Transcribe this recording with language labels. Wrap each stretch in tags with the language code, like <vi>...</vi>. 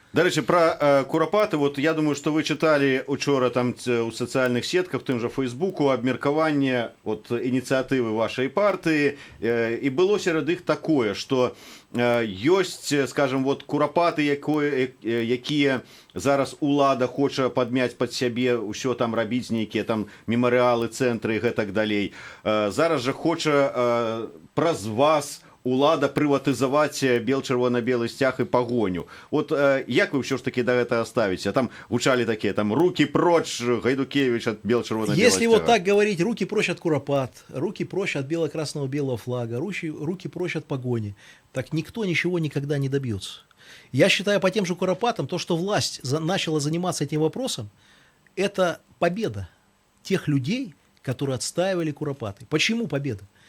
<uk>До речі,</uk> <be>про Куропаты,</be> <ru>вот я думаю, что вы читали</ru> <be>учора там у социальных сетках, в тым же Фейсбуку, абмеркаванне вот инициативы вашей партии, и было сярод іх такое, что ёсць, скажем, вот Куропаты, якія зараз улада хоча падмяць пад сябе, ўсё там рабіць, нейкія там мемарыалы, цэнтры і гэтак далей. Зараз жа хоча праз вас улада прыватызаваць бел-чырвона-белы сцяг і пагоню. Вот як вы ўсё ж таки да гэтага ставіце? Там гучалі такія,</be> <ru>там, руки прочь, Гайдукевич от бел-чырвона-белого стяга. Если вот так говорить, руки прочь от Куропат, руки прочь от бело-красного-белого флага, руки прочь от погони, так никто ничего никогда не добьется. Я считаю, по тем же Куропатам, то, что власть начала заниматься этим вопросом, это победа тех людей, которые отстаивали Куропаты. Почему победа?</ru>